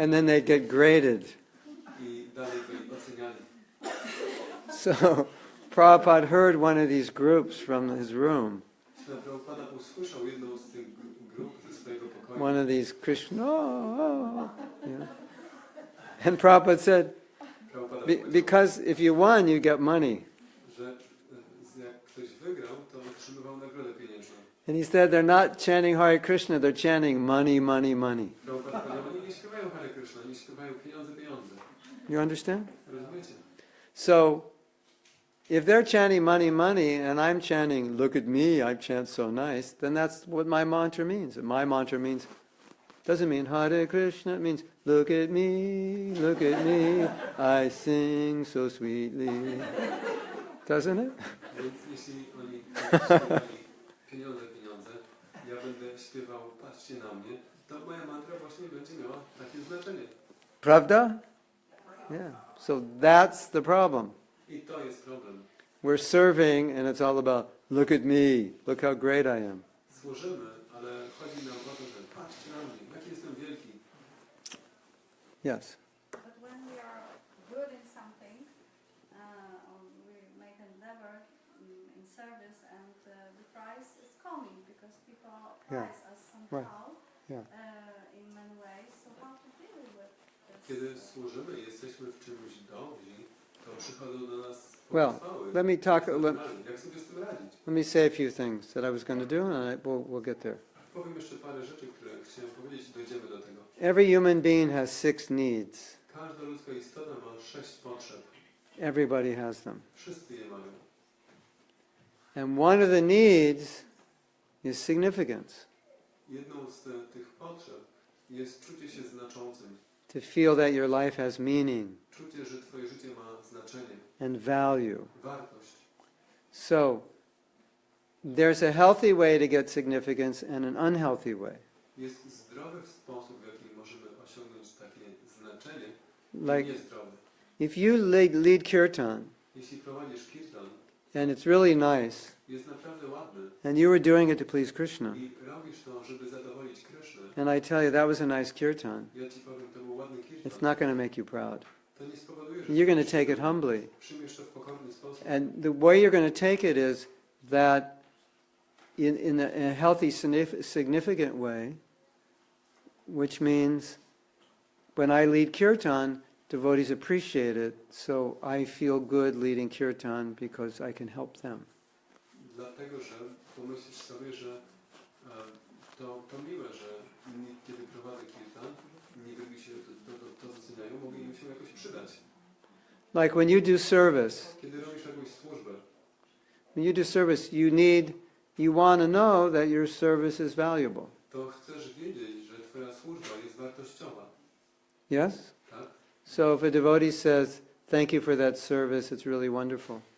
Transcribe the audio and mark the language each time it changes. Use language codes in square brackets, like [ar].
[en] And then they'd get graded. [pl] I dalej byli oceniani. [en] So Prabhupada heard one of these groups from his room. [pl] Prabhupada usłyszał jedną z tych grup ze swojego pokoju. [en] One of these Krishna, you know. And Prabhupada said, [pl] Prabhupada [en] because if you won, you get money. [pl] że jak ktoś wygrał, to otrzymywał nagrodę pieniężną. [en] And he said they're not chanting Hare Krishna, they're chanting money, money, money. [pl] Prabhupada powiedział, oni nie śpiewają Hare Krishna, oni śpiewają pieniądze, pieniądze. [en] You understand? [pl] Rozumiecie? [en] So, if they're chanting money, money, and I'm chanting, look at me, I chant so nice, then that's what my mantra means. And my mantra means, doesn't mean Hare Krishna, it means, look at me, I sing so sweetly. Doesn't it? [pl] Więc jeśli oni śpiewali pieniądze, pieniądze, ja będę śpiewał, patrzcie na mnie, to moja mantra właśnie będzie miała takie znaczenie. [ru] Pravda? [en] Yeah. So that's the problem. [pl] I to jest problem. [en] We're serving and it's all about, look at me, look how great I am. [pl] Służymy, ale chodzi nam o to, że patrzcie na mnie, jaki jestem wielki. [en] Yes. But when we are good in something, or we make an endeavor in service, and the prize is coming because people prize us somehow in many ways. So how to deal with this? [pl] Kiedy służymy i jesteśmy w czymś dobrzy, to przychodzą do nas [en] Well, [pl] pochwały. [en] let me talk. [pl] Jak sobie z tym radzić? [en] Let me say a few things that I was going to do, and we'll get there. [pl] Powiem jeszcze parę rzeczy, które chciałem powiedzieć i dojdziemy do tego. [en] Every human being has 6 needs. [pl] Każda ludzka istota ma 6 potrzeb. [en] Everybody has them. [pl] Wszyscy je mają. [en] And one of the needs is significance. [pl] Jedną z tych potrzeb jest czucie się znaczącym. [en] To feel that your life has meaning [pl] Czucie, że twoje życie ma znaczenie. [en] and value. [pl] Wartość. [en] So, there's a healthy way to get significance and an unhealthy way. [pl] Jest zdrowy sposób, w jaki możemy osiągnąć takie znaczenie, [en] Like, [pl] i niezdrowy. [en] if you lead kirtan, [pl] Jeśli prowadzisz kirtan, [en] and it's really nice, [pl] jest naprawdę ładny [en] and you were doing it to please Krishna, [pl] i robisz to, żeby zadowolić Krysznę, [en] and I tell you that was a nice kirtan, [pl] ja ci powiem, to był ładny kirtan, [en] it's not going to make you proud. [pl] to nie spowoduje, że [en] You're going to take it humbly. [pl] przyjmiesz to w pokorny sposób. [en] And the way you're going to take it is that in a healthy, significant way, which means when I lead kirtan, devotees appreciate it, so I feel good leading kirtan because I can help them. [pl] Dlatego, że pomyślisz sobie, że to miłe, że kiedy prowadzę kirtan, inni drugi się to doceniają, mogę im się jakoś przydać. [en] Like when you do service, [pl] Kiedy robisz jakąś służbę, [en] when you do service, you want to know that your service is valuable. [pl] to chcesz wiedzieć, że twoja służba jest wartościowa. [en] Yes? [pl] Tak? [en] So if a devotee says, thank you for that service, it's really wonderful.